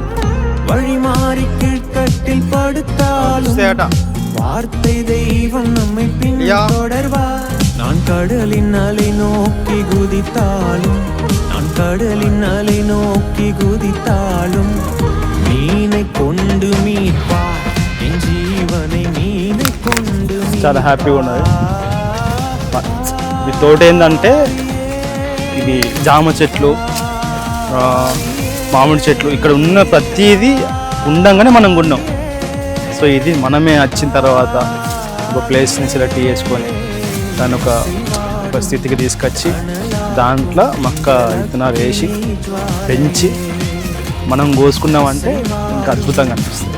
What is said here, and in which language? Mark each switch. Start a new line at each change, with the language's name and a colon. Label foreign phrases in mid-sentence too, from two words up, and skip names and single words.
Tamil: வழிமாறி கீழ்த்தட்டில் படுத்தாலும் வார்த்தை தெய்வம் நம்மை பின்தொடர்வார். நான் கடலின் அலை நோக்கி குதித்தாலும், நான் கடலின் அலை நோக்கி குதித்தாலும் மீனை கொண்டு மீட்பார் என் ஜீவனை, மீனை கொண்டு.
Telugu: చాలా హ్యాపీగా ఉన్నది. ఈ తోట ఏంటంటే ఇది జామ చెట్లు, మామిడి చెట్లు, ఇక్కడ ఉన్న ప్రతిదీ ఉండంగానే మనం కొన్నాం. సో ఇది మనమే వచ్చిన తర్వాత ఒక
English: place-ni select
Telugu: చేసుకొని దాన్ని ఒక స్థితికి తీసుకొచ్చి దాంట్లో మొక్క విత్తనాలు వేసి పెంచి మనం కోసుకున్నామంటే ఇంకా అద్భుతంగా అనిపిస్తుంది.